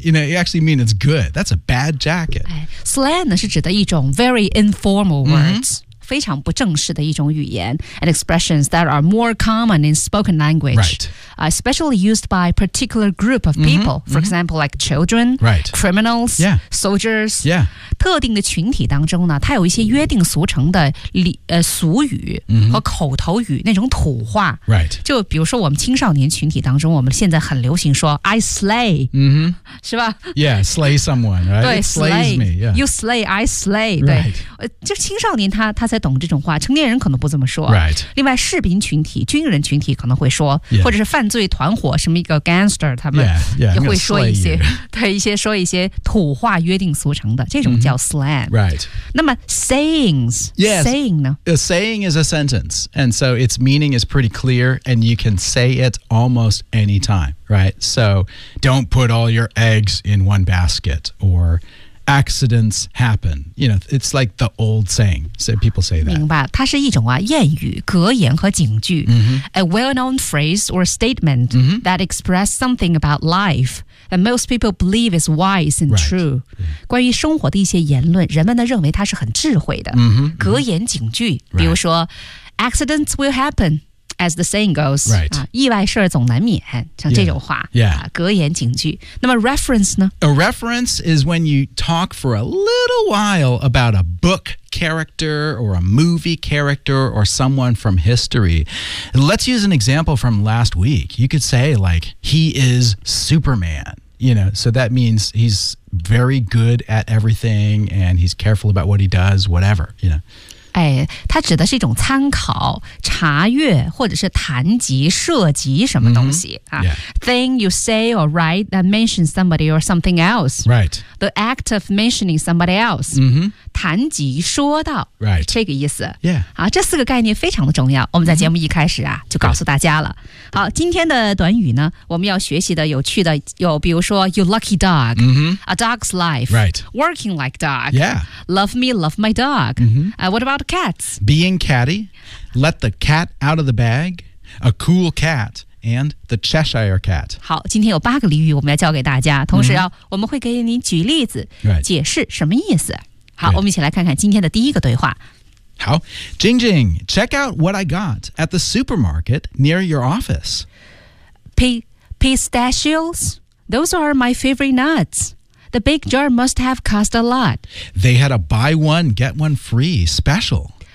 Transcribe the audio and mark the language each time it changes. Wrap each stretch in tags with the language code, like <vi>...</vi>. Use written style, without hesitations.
<en>You know, you actually mean it's good. That's a bad jacket. Slang</en> <zh>是指的一种</zh> <en>very informal words.</en> <zh>非常不正式的一种语言</zh> <en>and expressions that are more common in spoken language. Right. Especially used by a particular group of people. Mm-hmm, for mm-hmm. example, like children, right. criminals, yeah. soldiers. Yeah.</en> <zh>特定的群体当中呢它有一些约定俗成的俗语和口头语、mm-hmm. 那种土话。</zh> <en>Right.</en> <zh>就比如说我们青少年群体当中我们现在很流行说</zh> <en>I slay.、 Mm-hmm.</en> <zh>是吧</zh> <en>Yeah, slay someone, right?</en> <zh>对</zh> <en>It slays me.、Yeah. You slay, I slay.</en> <zh>对、</zh> <en>right.</en> <zh>就青少年他才懂这种话成年人可能不这么说、</zh> <en>right.</en> <zh>另外士兵群体军人群体可能会说、</zh> <en>yeah.</en> <zh>或者是犯罪团伙什么一个 gangster 他们也会说一些</zh> <en>yeah, yeah,</en> <zh>对一些说一些土话约定俗成的这种叫 slang、mm-hmm.</zh> <en>right.</en> <zh>那么 sayings、</zh> <en>yes.</en> <zh>saying 呢</zh> <en>a saying is a sentence and so its meaning is pretty clear and you can say it almost anytime right so don't put all your eggs in one basket orAccidents happen. You know, it's like the old saying. So people say that.</en> <zh>明白，它是一种啊谚语、格言和警句、</zh> <en>mm-hmm. A well-known phrase or statement、 mm-hmm. that express something about life that most people believe is wise and、 right. true.、 Yeah.</en> <zh>关于生活的一些言论，人们呢认为它是很智慧的。</zh> <en>Mm-hmm.</en> <zh>格言警句，</zh> <en>mm-hmm.</en> <zh>比如说、</zh> <en>right. ，accidents will happen. As the saying goes,、 right.</en> <zh>意外事总难免，像这种话，</zh> <en>yeah. Yeah.</en> <zh>格言警句。那么 reference 呢</zh> <en>？A reference is when you talk for a little while about a book character or a movie character or someone from history. Let's use an example from last week. You could say, like, he is Superman. You know, so that means he's very good at everything and he's careful about what he does, whatever, you know.</en> <zh>哎，它指的是一种参考、查阅或者是谈及、涉及什么东西、</zh> <en>mm-hmm. yeah. Thing you say or write that mentions somebody or something else. Right. The act of mentioning somebody else. Mm-hmm.</en> <zh>谈及、说到。</zh> <en>Right.</en> <zh>这个意思。</zh> <en>Yeah.</en> <zh>好，这四个概念非常的重要。我们在节目一开始啊、mm-hmm. 就告诉大家了。 Right. 好，今天的短语呢，我们要学习的有趣的有，比如说 ，</zh> <en>you lucky dog,、 mm-hmm. a dog's life. Right. Working like dog. Yeah. Love me, love my dog. Mm-hmm. What about cats. Being catty, let the cat out of the bag, a cool cat, and the Cheshire cat.</en> <zh>好，今天有八个俚语我们要教给大家，同时要、mm-hmm. 我们会给您举例子、</zh> <en>right.</en> <zh>解释什么意思。好、right. 我们一起来看看今天的第一个对话。</zh> <en>好 Jing Jing, check out what I got at the supermarket near your office. Pistachios? Those are my favorite nuts. The big jar must have cost a lot. They had a buy one, get one free special.</en>